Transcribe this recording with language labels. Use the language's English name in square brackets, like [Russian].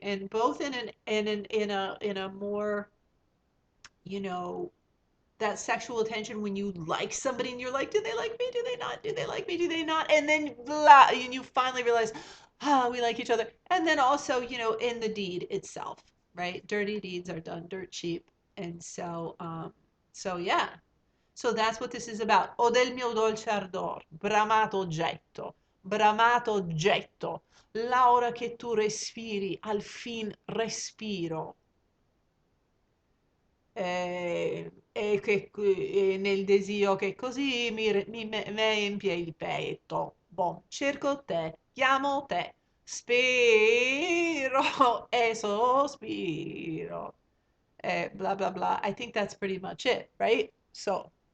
[English] And both in a more, you know, that sexual tension when you like somebody and you're like, do they like me? Do they not? Do they like me? Do they not? And then and you finally realize, we like each other. And then also, in the deed itself, right? Dirty deeds are done dirt cheap. And so yeah. So that's what this is about. [Italian] O del mio dolce ardor, bramato oggetto, l'aura che tu respiri, al fin respiro. E nel desio che così me empie il petto. Boh, cerco te, chiamo te, spero e sospiro. Blah, blah, blah. [English] I think that's pretty much it, right? So,